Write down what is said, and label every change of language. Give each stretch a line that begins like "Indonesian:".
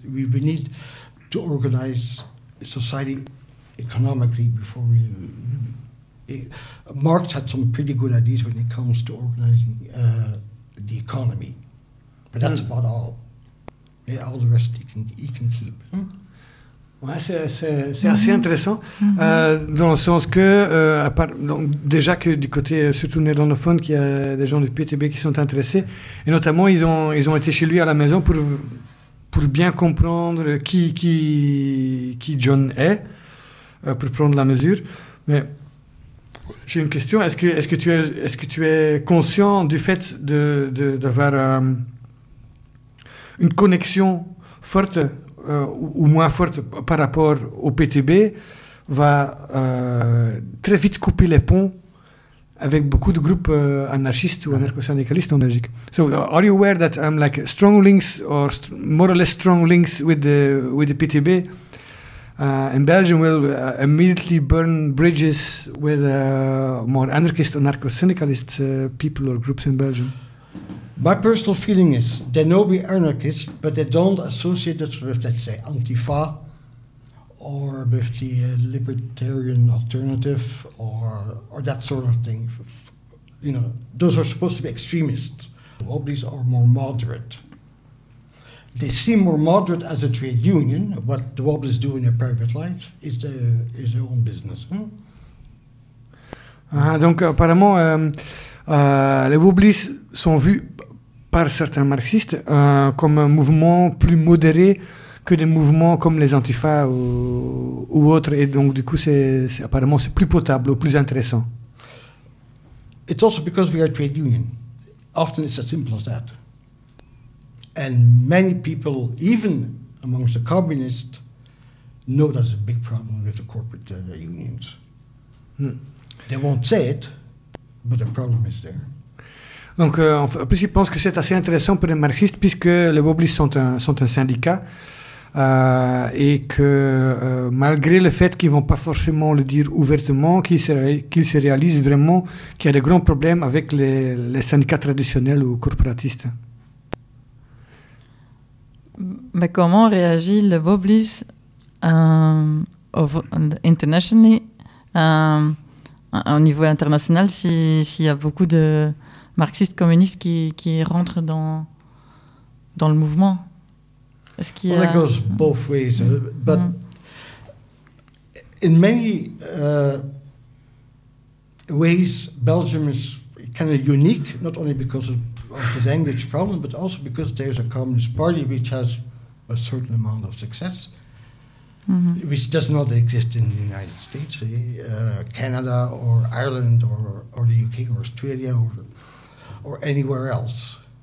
English: We need to organize society economically before we. Marx had some pretty good ideas when it comes to organizing the economy, but that's about all. Yeah, all the rest he can keep. Mm.
French: Ouais, c'est assez intéressant, dans le sens que, déjà que du côté surtout néerlandophone, qu'il y a des gens du PTB qui sont intéressés, et notamment ils ont été chez lui à la maison pour bien comprendre qui John est, pour prendre la mesure. Mais j'ai une question, est-ce que tu es conscient du fait d'avoir une connexion forte ou moins forte par rapport au PTB, va très vite couper les ponts avec beaucoup de groupes anarchistes ou anarcho-syndicalistes en Belgique.
English: So, are you aware that I'm like strong links or more or less strong links with the PTB in Belgium will immediately burn bridges with more anarchist or anarcho-syndicalist people or groups in Belgium? My personal feeling is they know we are anarchists, but they don't associate us with, let's say, Antifa or with the libertarian alternative or that sort of thing. You know, those are supposed to be extremists. All these are more moderate. They seem more moderate as a trade union. What the Wobblies do in their private life is their own business. Hmm?
French: Donc, apparemment, les Wobblies sont vus par certains marxistes comme un mouvement plus modéré que des mouvements comme les Antifa ou autres. Et donc, du coup, c'est, apparemment, c'est plus potable ou plus intéressant.
English: It's also because we are a trade union. Often it's as simple as that. And many people, even amongst the communists, know that's a big problem with the corporate unions. They won't say it, but the problem is there.
French: Donc, en plus, ils pensent que c'est assez intéressant pour les marxistes, puisque les Wobblies sont un syndicat, et que malgré le fait qu'ils ne vont pas forcément le dire ouvertement, qu'ils se réalisent vraiment qu'il y a de grands problèmes avec les syndicats traditionnels ou corporatistes. Mais comment réagit le Wobblies au niveau international s'il y a beaucoup de marxistes communistes qui rentrent dans le mouvement? Est-ce qu'il y a...
English: Well, it goes both ways, but in many ways, Belgium is kind of unique, not only because of the language problem, but also because there's a communist party which has a certain amount of success, which does not exist in the United States, Canada, or Ireland, or the UK, or Australia, or anywhere else.